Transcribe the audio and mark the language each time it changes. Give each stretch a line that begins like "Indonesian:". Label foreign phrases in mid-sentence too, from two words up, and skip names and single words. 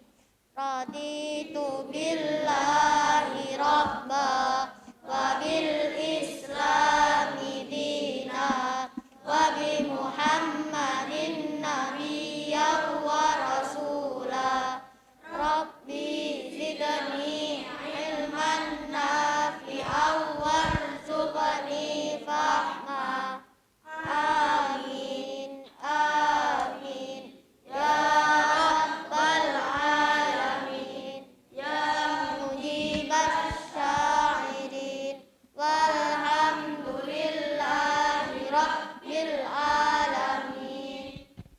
Arabic: رضيت بالله ربا وبالإسلام دينا وبمحمد نبيا ورسولا. رب زدني علما نافعا وارزقني فهما. آمين. آمين. يا رب العالمين. يا مجيب السائلين. والحمد لله رب العالمين.